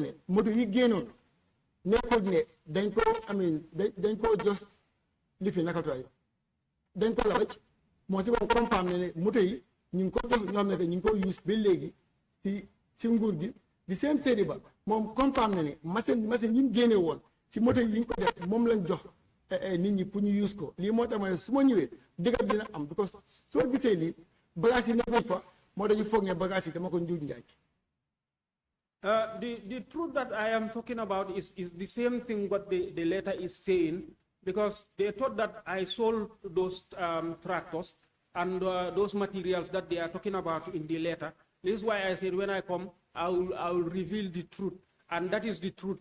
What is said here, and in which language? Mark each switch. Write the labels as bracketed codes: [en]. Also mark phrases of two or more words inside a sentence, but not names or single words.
[wo] ne moto yi génnoon nekkul ne dañ ko jos li fi naka tooy dañ ko labaj moo si moom confirme na ne moto yi ñu ngi ko jox ñoo xam ne ñu ngi ko use ba léegi si nguur gi di seen Seydi Ba moom confirme na ne machine yi mu génne woon si moto yi ñu ko def moom lañ jox nit ñi pour ñu use ko lii moo tax ma ne su ma ñëwee dëgg dina am because soo gisee lii bagage yi nekkuñ fa moo dañu foog ne bagage yi dama ko njuuj njaaj. [en] The truth that I am talking about is the same thing what the letter is saying, because they thought that I sold those tractors and those materials that they are talking about in the letter. This is why I said when I come, I will reveal the truth, and that is the truth.